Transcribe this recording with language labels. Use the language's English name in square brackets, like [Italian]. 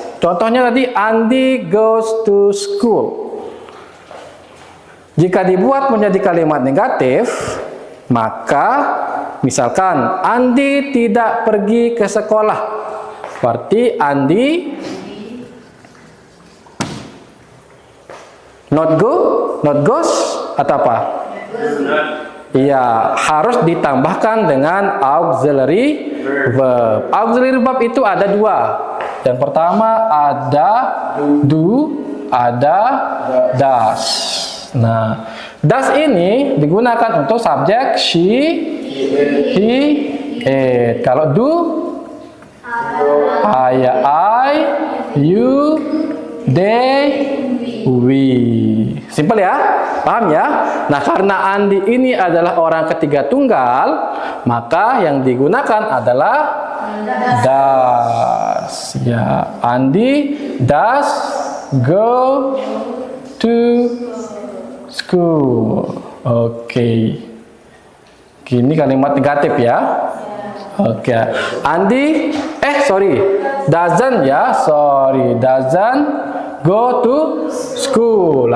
[Indonesian] Contohnya tadi [English] Andi goes to school. [Indonesian] Jika dibuat menjadi kalimat negatif, maka Misalkan Andi tidak pergi ke sekolah, berarti Andi [English] not goes [Indonesian] atau apa? Iya, harus ditambahkan dengan auxiliary verb. Auxiliary verb itu ada dua. Yang pertama ada do, ada does. Nah, does ini digunakan untuk subjek she, he, it. Kalau do, I, you, they, we. Simpel ya, paham ya? Nah, karena Andi ini adalah orang ketiga tunggal, maka yang digunakan adalah does. [English] Ya, Andi does go to school. Oke. [Indonesian] Gini kalimat negatif ya. Oke. Andi, doesn't ya, [English] doesn't go to school.